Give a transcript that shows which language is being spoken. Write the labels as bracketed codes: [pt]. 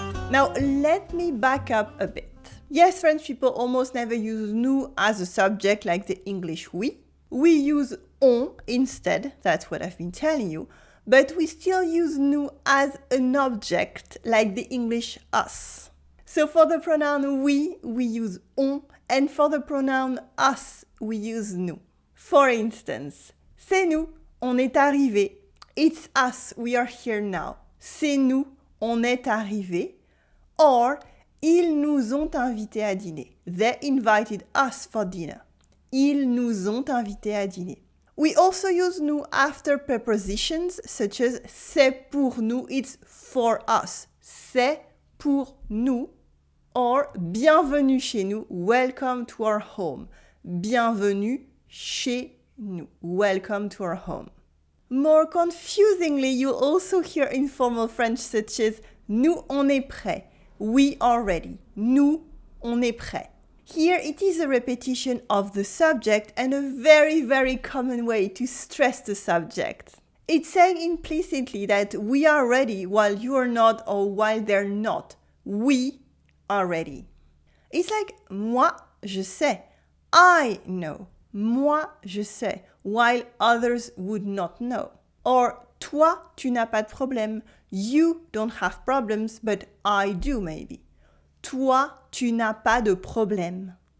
[en] Now, let me back up a bit. Yes, French people almost never use nous as a subject like the English we. We use on instead, that's what I've been telling you, but we still use nous as an object like the English us. So for the pronoun we use on, and for the pronoun us, we use nous. For instance, [fr] c'est nous, on est arrivé. [en] It's us, we are here now. [fr] C'est nous, on est arrivé. Or, ils nous ont invités à dîner. [en] They invited us for dinner. [fr] Ils nous ont invités à dîner. [en] We also use nous after prepositions such as [fr] c'est pour nous, [en] it's for us. [fr] C'est pour nous. Or bienvenue chez nous, [en] welcome to our home. [fr] Bienvenue chez nous, [en] welcome to our home. More confusingly, you'll also hear informal French such as [fr] nous on est prêt. [en] We are ready. [fr] Nous on est prêt. [en] Here it is a repetition of the subject and a very, very common way to stress the subject. It's saying implicitly that we are ready while you are not or while they're not. We are ready. It's like [fr] moi, je sais. [en] I know. [fr] Moi, je sais. [en] While others would not know. [fr] Or toi, tu n'as pas de problème. [en] You don't have problems, but I do maybe. [fr] Toi, tu n'as pas de problème.